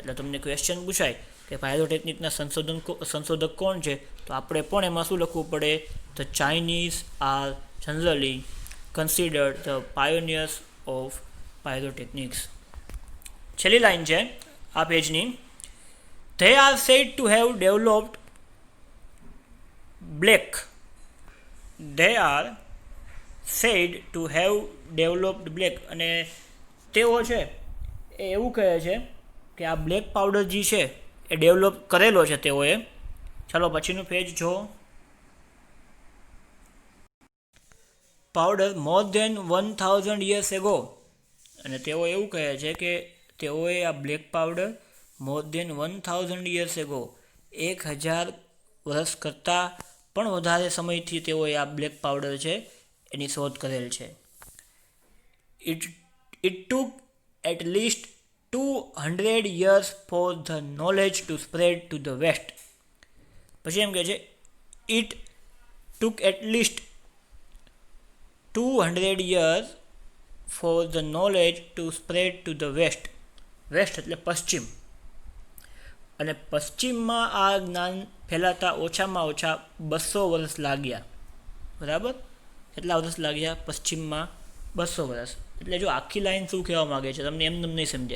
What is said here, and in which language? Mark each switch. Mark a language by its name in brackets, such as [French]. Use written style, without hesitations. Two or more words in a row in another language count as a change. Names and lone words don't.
[Gujarati] એટલે તમને ક્વેશ્ચન પૂછાય કે પાયરોટેકનિકના સંશોધક કોણ છે, તો આપણે પણ એમાં શું લખવું પડે? [English] The Chinese are generally considered the pioneers of pyrotechnics. [Gujarati] છેલ્લી લાઈન છે આ પેજની. [English] They are said to have developed black. [Gujarati] અને તેઓ છે એ એવું કહે છે કે આ [English] black powder [Gujarati] જે છે એ ડેવલપ કરેલો છે તેઓએ. ચાલો પછીનું પેજ જો. [English] powder more than 1000 years ago. [Gujarati] અને તેઓ એવું કહે છે કે તેઓએ આ [English] black powder more than 1000 years ago [Gujarati] 1000 વર્ષ કરતાં પણ વધારે સમયથી તેઓએ આ [English] black powder [Gujarati] છે એની શોધ કરેલ છે. [English] It took at least 200 years for the knowledge to spread to the west. [Gujarati] પછી એમ કહે છે [English] it took at least 200 years for the knowledge to spread to the west. [Gujarati] વેસ્ટ એટલે પશ્ચિમ. અને પશ્ચિમમાં આ જ્ઞાન ફેલાતા ઓછામાં ઓછા 200 વર્ષ લાગ્યા, બરાબર. કેટલા વર્ષ લાગ્યા? પશ્ચિમમાં 200 વર્ષ. એટલે જો આખી લાઈન શું કહેવા માગે છે તમને એમને નહીં સમજાય.